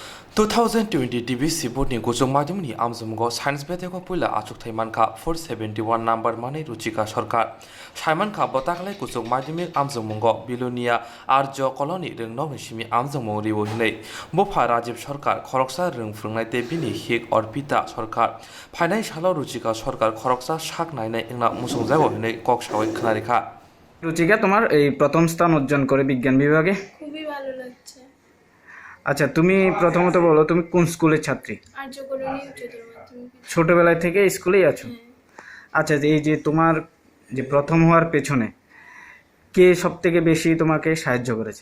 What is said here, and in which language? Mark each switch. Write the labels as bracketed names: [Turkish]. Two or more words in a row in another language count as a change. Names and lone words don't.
[Kok Borok] 2020 DBC बोर्डनि गोजौ माध्यमिकनि आमजोमगाव साइन्स बेदेखौ पहिला आचुक थाइमानखा 471 नाम्बार माने रुचिका सरकार साइमानखा बताखलाय गोजौ माध्यमिक आमजोमगाव बिलुनिया आर्य कलनि रोंनाव निसिमि आमजोमगाव रिबो हिनै बफा राजीव सरकार खरकसा रोंफुंनाय देबिनि हिक अर्पिता सरकार फाइनाय सालाव रुचिका सरकार खरकसा शाक नायनाय इंना मुसुं जागो हिनै कक सावै खोनारेखा [Bangla] রুচিকা তোমার এই প্রথম স্থান অর্জন করে বিজ্ঞান বিভাগে খুবই ভালো লাগছে। আচ্ছা তুমি প্রথমত বলো তুমি কোন স্কুলের ছাত্রী? আর্য কলোনি উচ্চতর মাধ্যমিক। ছোটবেলা থেকে স্কুলেই আছো? আচ্ছা এই যে তোমার যে প্রথম হওয়ার পেছনে কে সবথেকে বেশি তোমাকে সাহায্য করেছে?